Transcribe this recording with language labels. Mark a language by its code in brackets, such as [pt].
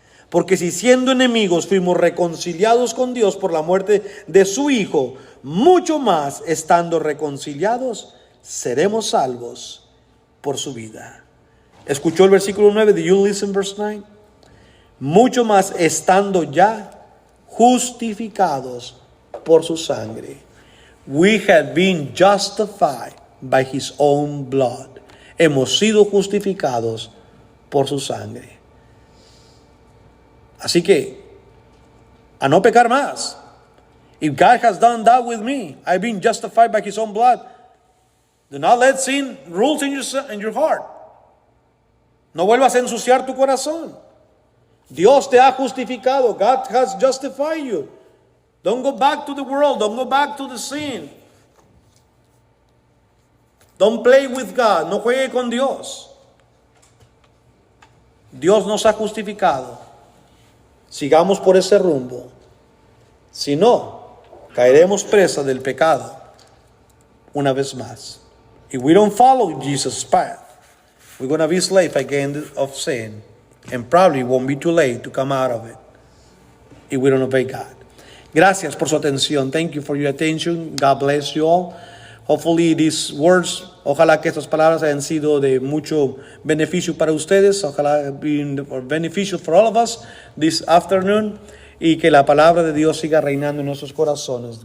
[es] Porque si siendo enemigos fuimos reconciliados con Dios por la muerte de su Hijo, mucho más, estando reconciliados, seremos salvos por su vida. ¿Escuchó el versículo 9? [en] Did you listen verse 9? [es] Mucho más, estando ya justificados por su sangre. [en] We have been justified by his own blood. [es] Hemos sido justificados por su sangre. Así que, a no pecar más. [en] If God has done that with me, I've been justified by his own blood. Do not let sin rule in your heart. [es] No vuelvas a ensuciar tu corazón. Dios te ha justificado. [en] God has justified you. Don't go back to the world. Don't go back to the sin. Don't play with God. [es] No juegue con Dios. Dios nos ha justificado. Sigamos por ese rumbo. Si no, caeremos presa del pecado una vez más. [en] If we don't follow Jesus' path, we're going to be slave again of sin. And probably it won't be too late to come out of it if we don't obey God. [es] Gracias por su atención. [en] Thank you for your attention. God bless you all. Hopefully these words, [es] ojalá que estas palabras hayan sido de mucho beneficio para ustedes. [en] Ojalá been beneficial for all of us this afternoon. [es] Y que la palabra de Dios siga reinando en nuestros corazones.